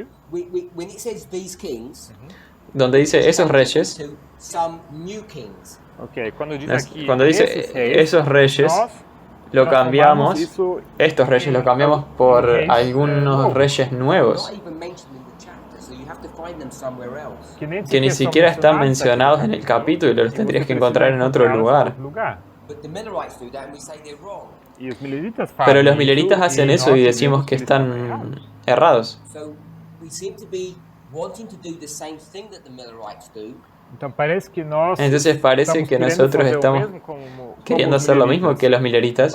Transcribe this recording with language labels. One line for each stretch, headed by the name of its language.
English: When it says these kings,
Spanish: Donde dice esos reyes,
English: to some new kings.
Spanish: cuando dice esos reyes, lo cambiamos, estos reyes lo cambiamos por algunos reyes nuevos,
English: Not even mentioned in the chapter, so you have to find them somewhere else.
Spanish: que ni siquiera están mencionados en el capítulo, los tendrías que encontrar en otro lugar.
English: But the Millerites do that and we say they're wrong.
Spanish: Pero los mileritas hacen eso y decimos que están errados.
English: So we seem to be wanting to do the same thing that the Millerites do.
Spanish: Entonces parece que nosotros estamos queriendo hacer lo mismo que los mileritas,